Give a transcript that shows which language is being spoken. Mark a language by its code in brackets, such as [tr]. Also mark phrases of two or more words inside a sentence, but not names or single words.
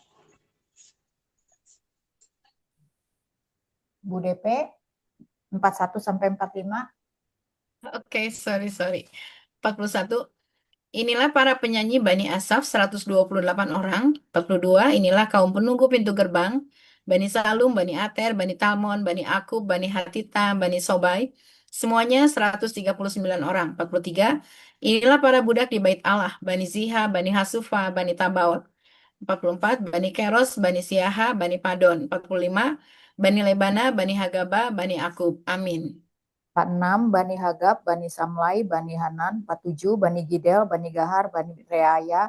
[id] Bu DP 41 sampai 45. Oke, sorry. 41. Inilah para penyanyi Bani Asaf 128 orang. 42. Inilah kaum penunggu pintu gerbang. Bani Salum, Bani Ater, Bani Talmon, Bani Akub, Bani Hatita, Bani Sobai. Semuanya 139 orang. 43. Inilah para budak di bait Allah. Bani Ziha, Bani Hasufa, Bani Tabaot. 44. Bani Keros, Bani Siaha, Bani Padon. 45. Bani Lebana, Bani Hagaba, Bani Akub. Amin. 46 Bani Hagab, Bani Samlai, Bani Hanan. 47 Bani Gidel, Bani Gahar, Bani Reaya.